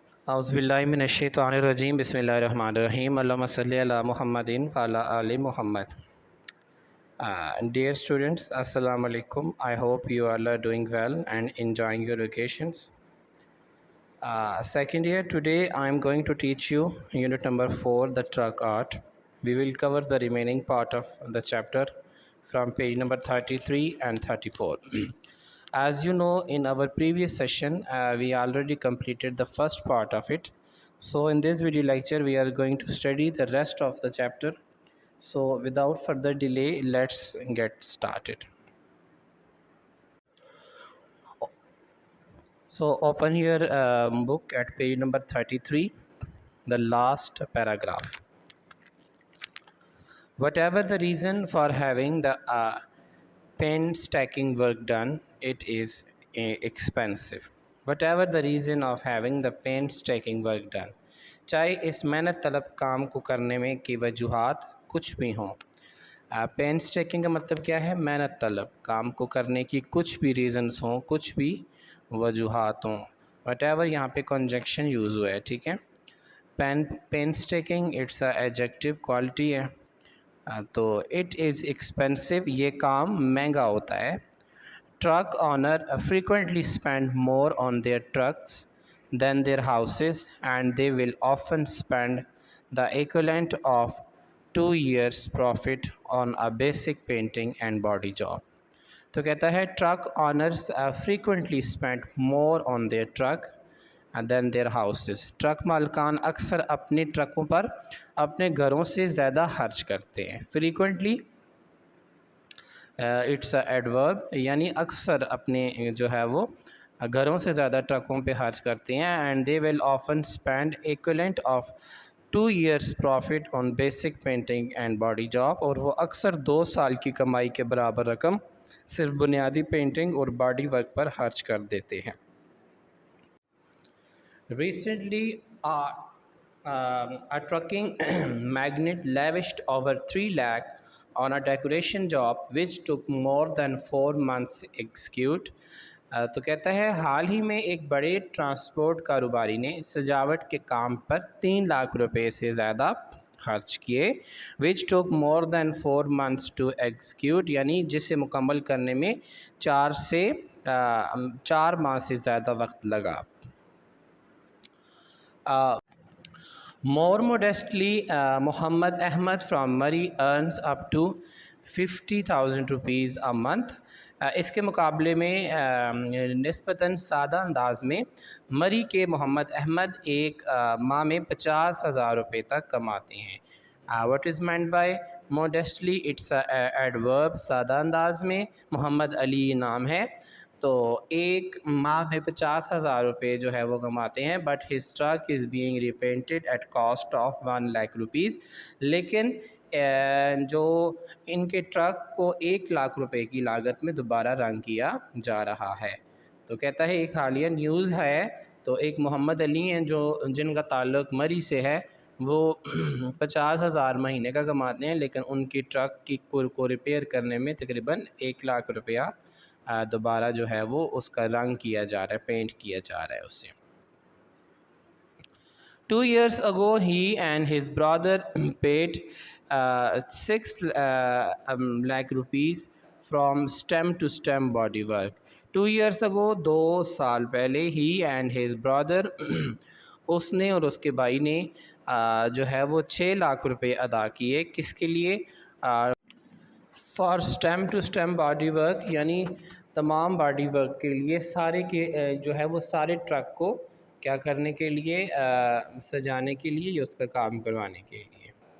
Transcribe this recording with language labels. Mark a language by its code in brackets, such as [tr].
[ar] اعوذ باللہ من الشیطان الرجیم بسم اللہ الرحمن الرحیم اللہم صلی علی محمد وعلی آل محمد. [en] Dear students, Assalamu alaikum. I hope you all are doing well and enjoying your vacations. Second year, today I am going to teach you unit number 4, the truck art. We will cover the remaining part of the chapter from page number 33 and 34. As you know, in our previous session, we already completed the first part of it. So in this video lecture, we are going to study the rest of the chapter. So without further delay, let's get started. So open your book at page number 33, the last paragraph. Whatever the reason for having the painstaking work done, it is expensive. Whatever the reason of having the painstaking work done, [ur] چاہے اس محنت طلب کام کو کرنے میں کی وجوہات کچھ بھی ہوں. پینسٹیکنگ کا مطلب کیا ہے؟ محنت طلب کام کو کرنے کی کچھ بھی ریزنز ہوں، کچھ بھی وجوہات ہوں. [en] whatever [ur] یہاں پہ کنجنکشن یوز ہوا ہے، ٹھیک ہے. پینسٹیکنگ [en] it's a adjective quality [ur] ہے. تو [en] it is expensive, [ur] یہ کام مہنگا ہوتا ہے. [en] Truck owner frequently spend more on their trucks than their houses, and they will often spend the equivalent of 2 years profit on a basic painting and body job. [ur] تو کہتا ہے [en] Truck owners frequently spend more on their truck than their houses. [ur] Truck مالکان اکثر اپنے ٹرکوں پر اپنے گھروں سے زیادہ خرچ کرتے ہیں. [en] frequently it's a adverb, [ur] یعنی اکثر اپنے جو ہے وہ گھروں سے زیادہ ٹرکوں پہ خرچ کرتے ہیں. [en] and they will often spend equivalent of 2 years profit on basic painting and body job، [ur] اور وہ اکثر 2 سال کی کمائی کے برابر رقم صرف بنیادی پینٹنگ اور باڈی ورک پر خرچ کر دیتے ہیں. [en] Recently, a trucking magnate lavished over 3 lakh on a decoration job which took more than 4 months to execute. [ur] تو کہتا ہے حال ہی میں ایک بڑے ٹرانسپورٹ کاروباری نے سجاوٹ کے کام پر 3 لاکھ روپے سے زیادہ خرچ کیے. [en] which took more than 4 months to execute، [ur] یعنی جسے مکمل کرنے میں 4 ماہ سے زیادہ وقت لگا. [en] More modestly, Muhammad Ahmad from Murray earns up to 50,000 rupees a month. [ur] اس کے مقابلے میں نسبتاً سادہ انداز میں مری کے محمد احمد ایک ماہ میں 50,000 روپے تک کماتے ہیں. [en] What is meant by modestly? It's a adverb. [ur] سادہ انداز میں محمد علی نام ہے، تو ایک ماہ میں 50,000 روپے جو ہے وہ کماتے ہیں. [en] but his truck is being repainted at cost of 1 lakh rupees، [ur] لیکن جو ان کے ٹرک کو 1 لاکھ روپے کی لاگت میں دوبارہ رنگ کیا جا رہا ہے. تو کہتا ہے ایک حالیہ نیوز ہے، تو ایک محمد علی ہیں جو جن کا تعلق مری سے ہے، وہ 50,000 مہینے کا کماتے ہیں، لیکن ان کی ٹرک کی کو ریپیئر کرنے میں تقریباً 1 لاکھ روپیہ دوبارہ جو ہے وہ اس کا رنگ کیا جا رہا ہے، پینٹ کیا جا رہا ہے اسے. [en] 2 years ago, he and his brother paid 6 lakh rupees from stem to stem body work. 2 years ago، [ur] 2 سال پہلے، [en] he and his brother [ur] اس نے اور اس کے بھائی نے جو ہے وہ 6 لاکھ روپے ادا کیے. کس کے لیے؟ [en] for stem to stem body work, [ur] یعنی تمام باڈی ورک کے لیے، سارے کے جو ہے وہ سارے ٹرک کو کیا کرنے کے لیے، سجانے کے لیے یا اس کا کام کروانے کے لیے.